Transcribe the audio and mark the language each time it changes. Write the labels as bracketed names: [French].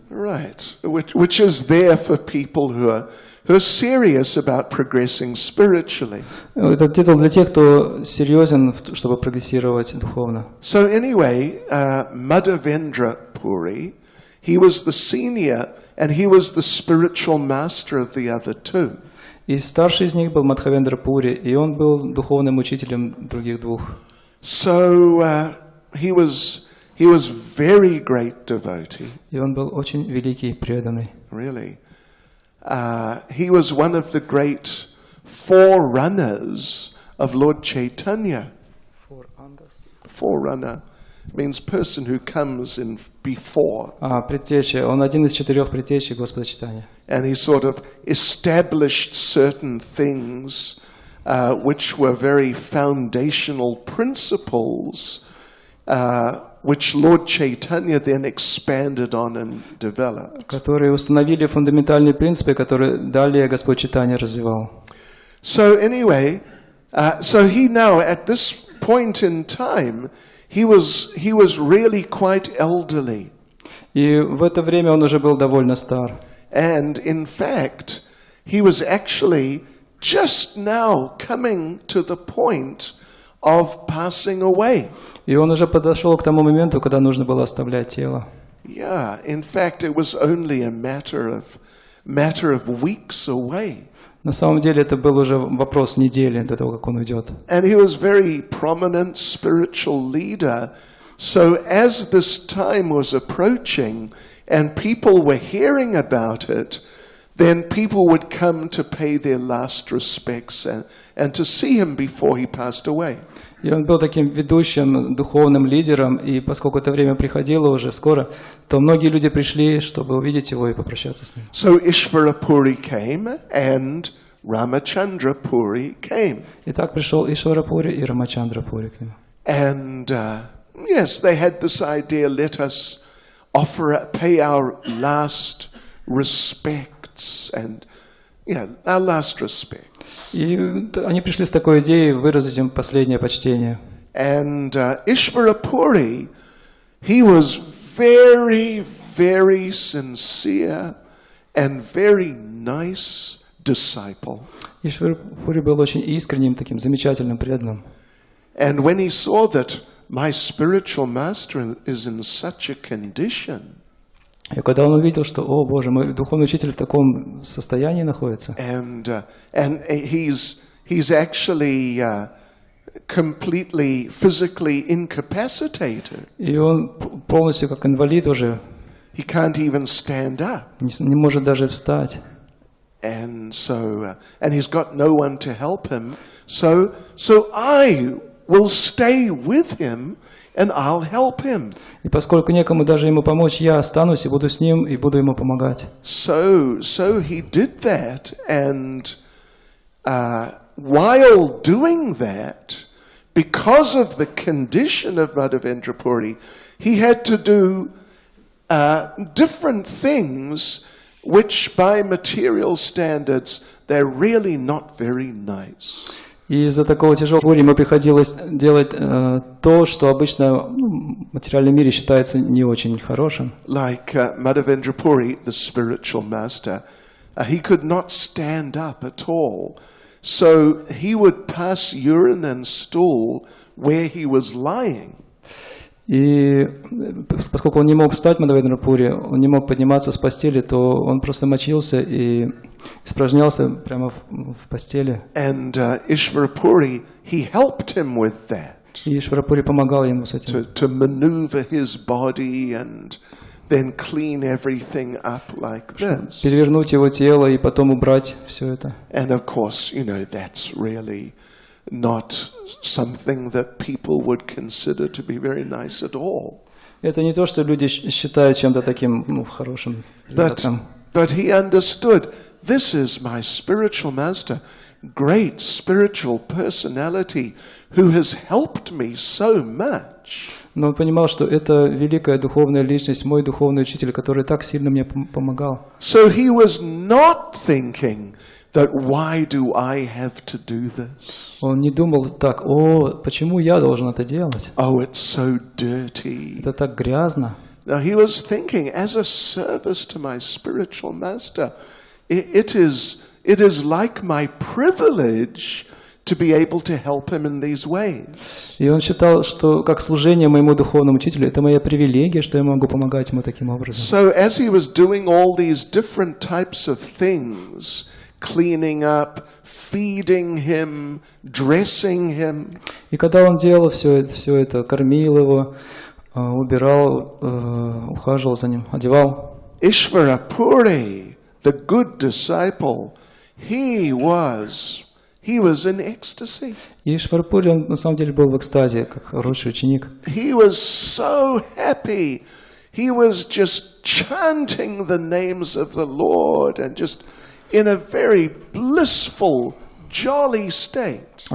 [English] Right, which is there for people who are serious about progressing spiritually. [Russian] Этот титул для тех, кто серьезен, чтобы прогрессировать духовно. [English] So anyway, Madhavendra Puri, he was the senior and he was the spiritual master of the other two. [Russian] И старший из них был Мадхавендра Пури, и он был духовным учителем других двух. [English] So he was very great devotee. [Russian] И он был очень великий, преданный. [English] Really, he was one of the great forerunners of Lord Chaitanya. Forerunner means person who comes in before. [Russian] Предтеча. Он один из 4 предтечей Господа Чайтаньи. [English] And he sort of established certain things which were very foundational principles, which Lord Chaitanya then expanded on and developed. [Russian] Которые установили фундаментальные принципы, которые далее Господь Чайтанья развивал. [English] So anyway, so he now at this point in time, he was really quite elderly. [Russian] И в это время он уже был довольно стар. [English] And in fact, he was actually just now coming to the point of passing away. [Russian] И он уже подошел к тому моменту, когда нужно было оставлять тело. [English] Yeah, in fact, it was only a matter of weeks away. [Russian] На самом деле это был уже вопрос недели до того, как он уйдет. [English] And he was very prominent spiritual leader. So as this time was approaching and people were hearing about it, then people would come to pay their last respects and to see him before he passed away. [Russian] И он был таким ведущим, духовным лидером, и поскольку это время приходило уже скоро, то многие люди пришли, чтобы увидеть его и попрощаться с ним. [English] So Ishvara Puri came and Ramachandra Puri came. [Russian] И так пришел Ишвара Пури и Рамачандра Пури к нему. [English] And yes, they had this idea, let us pay our last respects and our last respects. [Russian] И они пришли с такой идеей выразить им последнее почтение. [English] And Ishvara Puri, he was very, very sincere and very nice disciple. [Russian] Ишвара Пури был очень искренним, таким замечательным, преданным. [English] And when he saw that my spiritual master is in such a condition, [Russian] И когда он увидел, что, о Боже, мой духовный учитель в таком состоянии находится, [English] and he's actually completely physically incapacitated. [Russian] и он полностью как инвалид уже, [English] He can't even stand up. [Russian] не может даже встать. [English] And he's got no one to help him. So I will stay with him and I'll help him. [Russian] И поскольку некому даже ему помочь, я останусь и буду с ним, и буду ему помогать. [English] So he did that, and while doing that, because of the condition of Madhavendra Puri, he had to do different things which by material standards, they're really not very nice. [Russian] И из-за такого тяжелого буря ему приходилось делать то, что обычно в материальном мире считается не очень хорошим. [English] Like Madhavendra Puri, the spiritual master, he could not stand up at all. So he would pass urine and stool where he was lying. [Russian] И поскольку он не мог встать, Мадхавендра Пури, он не мог подниматься с постели, то он просто мочился и испражнялся прямо в постели. [English] And Ishvara Puri, he helped him with that. [Russian] И Ишвара Пури помогал ему с этим. [English] To maneuver his body and then clean everything up like this. [Russian] Перевернуть его тело и потом убрать все это. [English] And of course, that's really not something that people would consider to be very nice at all. [Russian] Это не то, что люди считают чем-то таким хорошим. [English] But he understood, this is my spiritual master, great spiritual personality who has helped me so much. [Russian] Но он понимал, что это великая духовная личность, мой духовный учитель, который так сильно мне помогал. [English] So he was not thinking that why do I have to do this? [Russian] Он не думал так, почему я должен это делать? [English] Oh, it's so dirty. [Russian] Это так грязно. [English] Now he was thinking, as a service to my spiritual master, it is like my privilege to be able to help him in these ways. [Russian] И он считал, что как служение моему духовному учителю, это моя привилегия, что я могу помогать ему таким образом. [English] So as he was doing all these different types of things, cleaning up, feeding him, dressing him. [Russian] И когда он делал все это, кормил его, убирал, ухаживал за ним, одевал. [English] Ishvarapuri, the good disciple, he was in ecstasy. [Russian] И Ишварапури, он на самом деле был в экстазе, как хороший ученик. [English] He was so happy. He was just chanting the names of the Lord and just in a very blissful, jolly state.